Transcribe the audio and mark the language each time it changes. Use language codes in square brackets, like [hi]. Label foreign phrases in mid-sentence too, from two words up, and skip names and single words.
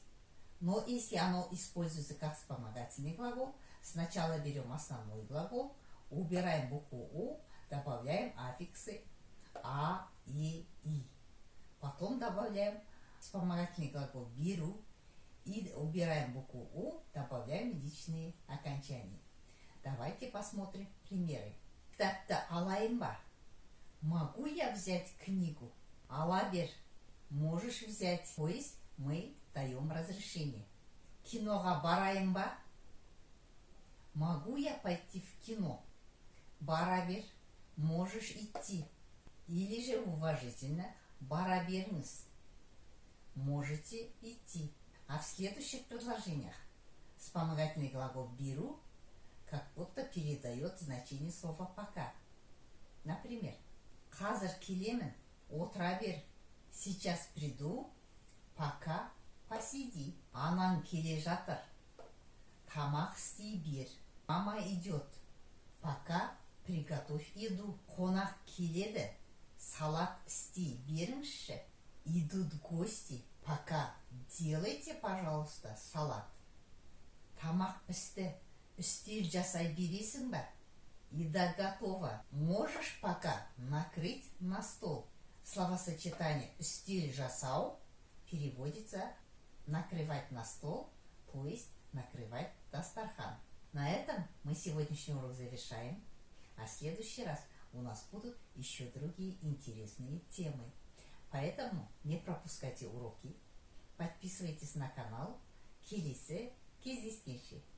[ru] Но если оно используется как вспомогательный глагол, сначала берем основной глагол, убираем букву «у», добавляем аффиксы «а», «и», Потом добавляем вспомогательный глагол «беру» и убираем букву «у», добавляем медичные окончания. Давайте посмотрим примеры. [kk] Кітапты алайын ба? [ru] Могу я взять книгу? [kk] Ала бер. [ru] Можешь взять. То есть мы даем разрешение. [kk] Киноға барайын ба? [ru] Могу я пойти в кино? [kk] Бара бер. [ru] Можешь идти. Или же уважительно [kk] бара беріңіз. [ru] Можете идти. А в следующих предложениях вспомогательный глагол «беру» как будто передает значение слова «пока». Например, [kk] қазір келемін, отыра бер. [ru] Сейчас приду, пока посиди. [kk] Анаң келе жатыр. Тамақ істей бер. [ru] Мама идет. Пока приготовь еду. [kk] Қонақ келеді. Салат істей беріңізші. [ru] Идут гости. Пока делайте, пожалуйста, салат. [kk] Тамақ пісті. Үстел жасай бересің ба? [ru] Еда готова. Можешь пока накрыть на стол. Словосочетание [kk] «үстел жасау» [ru] переводится «накрывать на стол», то есть «накрывать дастархан». На этом мы сегодняшний урок завершаем, а в следующий раз у нас будут еще другие интересные темы. Поэтому не пропускайте уроки, подписывайтесь на канал. [kk] Келесі кездескенше.